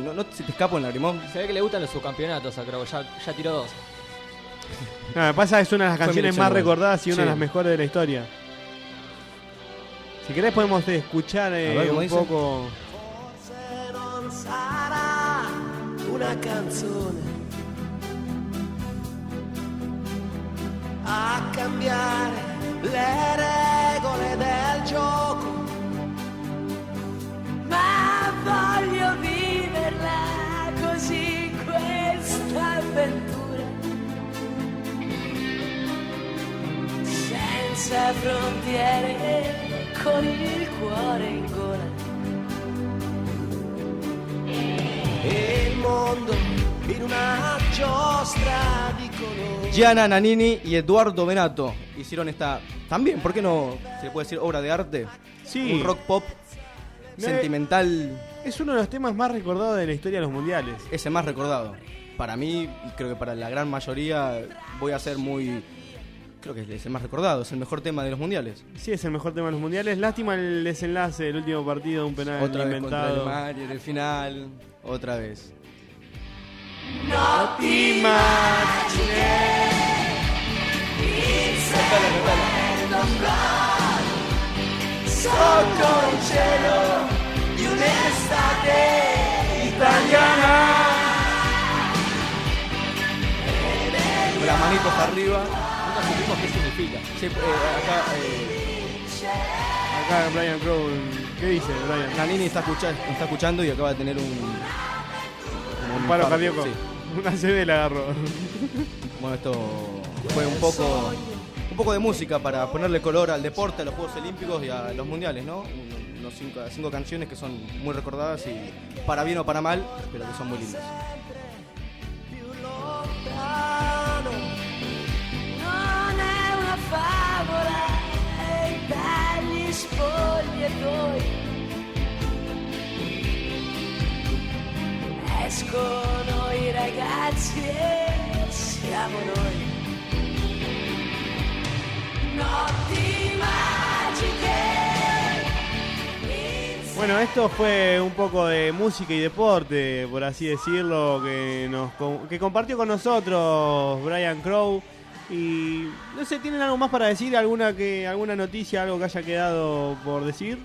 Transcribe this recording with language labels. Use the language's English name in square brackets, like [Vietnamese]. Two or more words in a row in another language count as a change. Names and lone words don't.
[Spanish] ¿No se te escapa un lagrimón? Se ve que le gustan los subcampeonatos a Crow, ya tiró 2. No, me pasa que es una de las canciones más recordadas y una de las mejores de la historia. Si querés podemos escuchar un poco. [Italian] una canzone a cambiare le regole del gioco, ma voglio viverla così questa avventura, senza frontiere, con il cuore in gola. E il mondo in una giostra di colori. [Spanish] Gianna Nannini y Eduardo Benato hicieron esta, también, ¿por qué no se le puede decir obra de arte? Sí. Un rock pop sentimental. Es uno de los temas más recordados de la historia de los mundiales. Es el más recordado. Para mí, y creo que para la gran mayoría, voy a ser muy... Creo que es el más recordado, es el mejor tema de los mundiales. Sí, es el mejor tema de los mundiales. Lástima el desenlace del último partido, un penal Otra vez contra inventado. Alemania en el final, otra vez. [Italian] No ti immagini il cielo sotto il cielo di un'estate italiana. [Spanish] Las manitos arriba. Nunca supimos qué significa. Sí, Acá Brian Crow, ¿qué dice Brian? Nannini está escuchando y acaba de tener un paro cardíaco. Sí. Una CB la agarró. Bueno, esto fue un poco de música para ponerle color al deporte, a los Juegos Olímpicos y a los mundiales, ¿no? Unos cinco canciones que son muy recordadas y para bien o para mal, pero que son muy lindas. [Italian] Non è una favola e dagli spogliatoi escono i ragazzi e siamo noi. Notti magiche. [Spanish] Bueno, esto fue un poco de música y deporte, por así decirlo, que compartió con nosotros Brian Crow. Y no sé, ¿tienen algo más para decir? ¿Alguna noticia, algo que haya quedado por decir?